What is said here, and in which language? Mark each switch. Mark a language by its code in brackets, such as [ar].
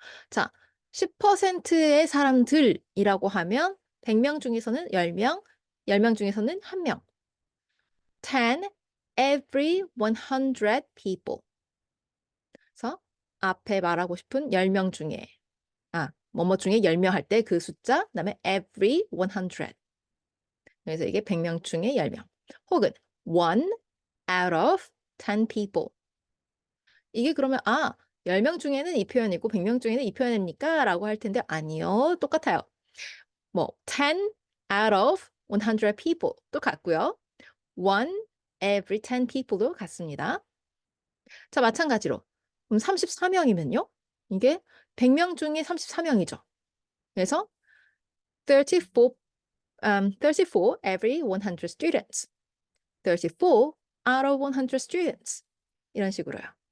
[ko] 자, 10%의 사람들이라고 하면 100명 중에서는 10명, 10명 중에서는 1명. [en] 10 every 100 people. [ko] 그래서 앞에 말하고 싶은 10명 중에 뭐뭐 중에 10명 할 때 그 숫자, 그다음에 [en] every 100. [ko] 그래서 이게 100명 중에 10명. [en] 혹은 one out of 10 people. [ko] 이게 그러면 10명 중에는 이 표현이고 100명 중에는 이 표현입니까? 라고 할 텐데 아니요. 똑같아요. [en] 뭐 10 out of 100 people [ko] 또 같고요. [en] one every 10 people도 [ko] 같습니다. 자, 마찬가지로 그럼 34명이면요. 이게 100명 중에 34명이죠. 그래서 [en] 34, 34 every 100 students. 34 out of 100 students. 이런 식으로요.